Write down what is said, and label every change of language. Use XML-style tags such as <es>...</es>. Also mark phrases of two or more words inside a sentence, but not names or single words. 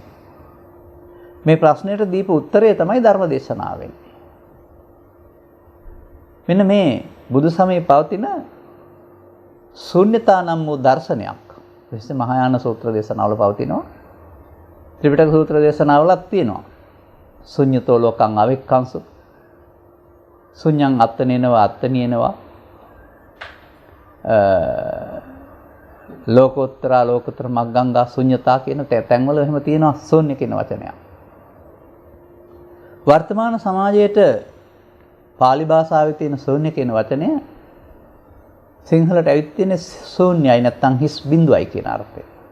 <si>මේ ප්‍රශ්නෙට දීපු උත්තරය තමයි ධර්ම දේශනාව වෙන්නේ. මෙන්න මේ බුදු සමයේ පවතින ශූන්‍යතා නම් වූ දර්ශනයක්. විශේෂ මහායාන සූත්‍ර දේශනාවල පවතිනවා. ත්‍රිපිටක සූත්‍ර දේශනාවලත් තියෙනවා.</si> <pi>ශුන්‍යතෝ ලෝකං අවික්ඛංසු. ශුන්‍යං අත්තනේනවා අත්තනියනවා.</pi> <si>ලෝකෝත්තර මග්ගංගා ශුන්‍යතා කියන තැන්වල එහෙම තියෙනවා ශූන්‍ය කියන වචනයක්. වර්තමාන සමාජයේට pāli භාෂාවේ තියෙන ශූන්‍ය කියන වචනය සිංහලට ඇවිත් තියෙන්නේ ශූන්‍යයි නැත්නම් හිස් බිඳුවයි කියන අර්ථය.</si>